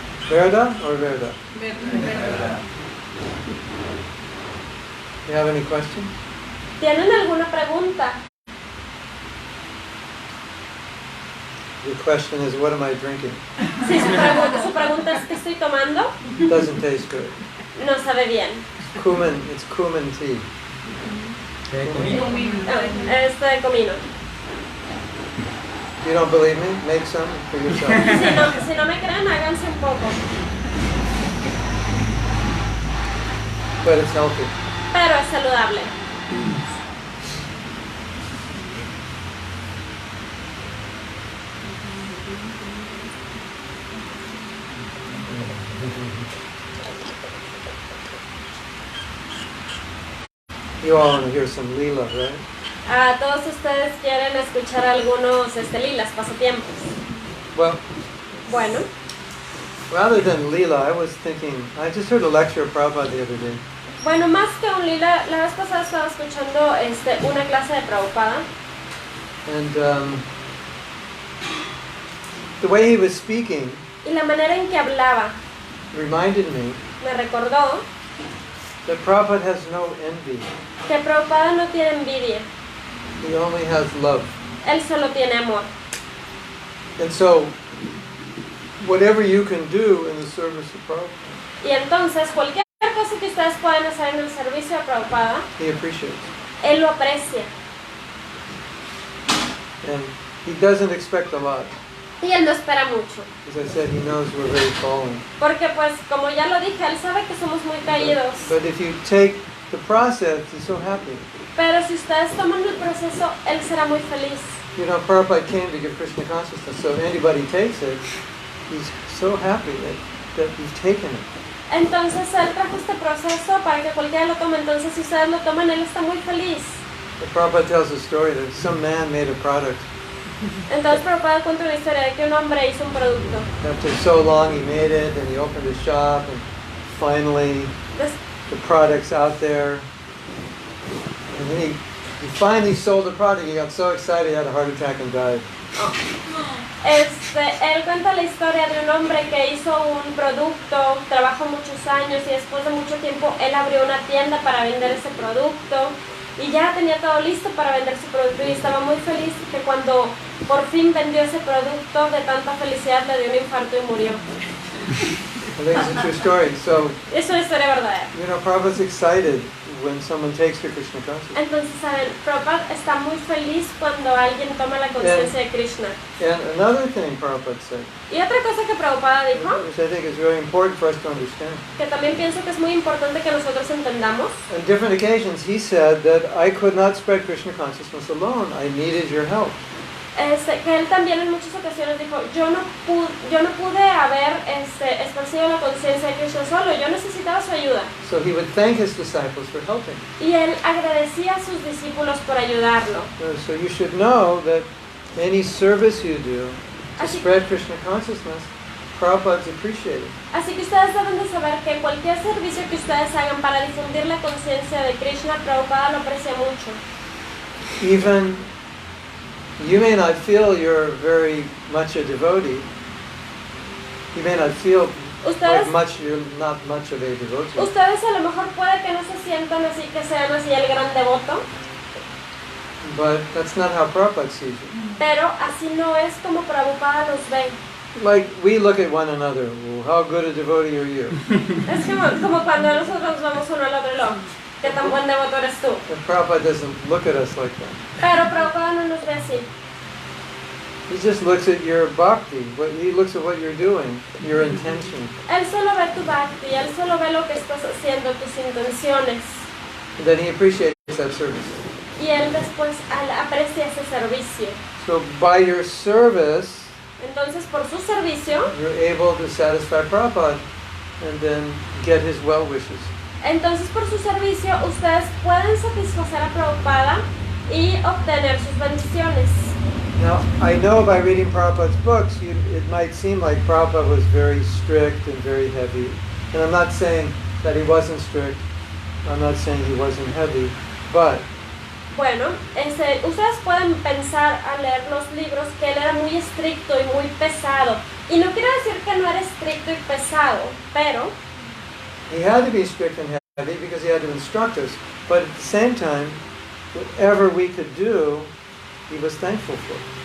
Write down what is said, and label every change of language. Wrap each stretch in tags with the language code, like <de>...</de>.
<es>Verdad or verdad?</es> <en>You have any questions?</en> <es>¿Tienen alguna pregunta?</es> <en>The question is, what am I drinking?</en> <es>Sí, su pregunta es ¿qué estoy tomando?</es> <en>Doesn't taste good.</en> <es>No sabe bien.</es> <en>It's cumin tea.</en> <es>Es de comino.</es> <en>You don't believe me? Make some for yourself.</en> <es>Si no me creen, háganse un poco.</es> <en>But it's healthy.</en> <es>Pero es saludable.</es> <en>You all want to hear some lila, right?</en> <es>Todos ustedes quieren escuchar algunos lilas, pasatiempos.</es> <en>Well,</en> <es>Bueno,</es> <en>rather than lila, I was thinking, I just heard a lecture of Prabhupada the other day.</en> <es>bueno, más que un lila, la vez pasada estaba escuchando una clase de Prabhupada.</es> <en>And the way he was speaking</en> <es>Y la manera en que hablaba</es> <en>reminded me</en> <es>me recordó</es> <en>that Prabhupada has no envy.</en> <es>que Prabhupada no tiene envidia,</es> <en>He only has love.</en> <es>él solo tiene amor.</es> <en>And so, whatever you can do in the service of Prabhupada,</en> <es>Y entonces, cualquier cosa que ustedes puedan hacer en el servicio de Prabhupada,</es> <en>he appreciates.</en> <es>él lo aprecia.</es> <en>And he doesn't expect a lot.</en> <es>Y él no espera mucho.</es> <en>As I said, he knows we're very fallen.</en> <es>Porque pues, como ya lo dije, él sabe que somos muy caídos.</es> <en>But if you take the process, he's so happy.</en> <es>Pero si ustedes toman el proceso, él será muy feliz.</es> <en>You know, Prabhupada came to give Krishna consciousness, so if anybody takes it, he's so happy that you've taken it.</en> <es>Entonces él trajo este proceso para que cualquiera lo tome. Entonces si ustedes lo toman, él está muy feliz.</es> <en>But Prabhupada tells a story that some man made a product.</en> <es>Entonces Prabhupada cuenta una historia de que un hombre hizo un producto.</es> <en>After so long he made it, and he opened a shop, and finally</en> <es>Des-</es> <en>the product's out there. And then he finally sold the product. He got so excited he had a heart attack and died.</en> <es>Él cuenta la historia de un hombre que hizo un producto, trabajó muchos años y después de mucho tiempo él abrió una tienda para vender ese producto y ya tenía todo listo para vender su producto y estaba muy feliz que cuando por fin vendió ese producto de tanta felicidad le dio un infarto y murió.</es> <en>I think it's a true story. So,</en> <es>Es una historia verdadera.</es> <en>you know, Prabhupada's excited when someone takes to Krishna consciousness.</en> <es>Entonces, saben, Prabhupada está muy feliz cuando alguien toma la conciencia de Krishna.</es> <en>And another thing Prabhupada said,</en> <es>Y otra cosa que Prabhupada dijo,</es> <en>which I think is really important for us to understand.</en> <es>que también pienso que es muy importante que nosotros entendamos,</es> <en>On different occasions, he said that I could not spread Krishna consciousness alone. I needed your help.</en> <es>que él también en muchas ocasiones dijo, yo no pude haber esparcido la conciencia de Krishna solo, yo necesitaba su ayuda.</es> <en>So he would thank his disciples for helping.</en> <es>Y él agradecía a sus discípulos por ayudarlo.</es> <en>So you should know that any service you do to</en> <es>Así-</es> <en>spread Krishna consciousness, Prabhupada's appreciated.</en> <es>Así que ustedes deben de saber que cualquier servicio que ustedes hagan para difundir la conciencia de Krishna, Prabhupada lo aprecia mucho.</es> <en>Even you may not feel you're very much a devotee. You may not feel</en> <es>Ustedes,</es> <en>you're not much of a devotee.</en> <es>ustedes a lo mejor puede que no se sientan así, que sean así el gran devoto,</es> <en>But that's not how Prabhupada sees it.</en> <es>pero así no es como Prabhupada los ve.</es> <en>Like we look at one another. Well, how good a devotee are you?</en> <es>Es como cuando nosotros vamos uno al otro y lo, ¿qué tan buen devoto eres tú?</es> <en>And Prabhupada doesn't look at us like that.</en> <es>Pero Prabhupada no nos ve así.</es> <en>He just looks at your bhakti. He looks at what you're doing, your intention.</en> <es>Él solo ve tu bhakti, él solo ve lo que estás haciendo, tus intenciones.</es> <en>And then he appreciates that service.</en> <es>Y él después aprecia ese servicio.</es> <en>So by your service,</en> <es>Entonces, por su servicio,</es> <en>you're able to satisfy Prabhupada and then get his well wishes.</en> <es>entonces por su servicio, ustedes pueden satisfacer a Prabhupada y obtener sus bendiciones.</es> <en>Now, I know by reading Prabhupada's books, it might seem like Prabhupada was very strict and very heavy. And I'm not saying that he wasn't strict. I'm not saying he wasn't heavy, but</en> <es>Bueno, ustedes pueden pensar al leer los libros que él era muy estricto y muy pesado. Y no quiero decir que no era estricto y pesado, pero</es> <en>he had to be strict and heavy because he had to instruct us. But at the same time, whatever we could do, he was thankful for.</en>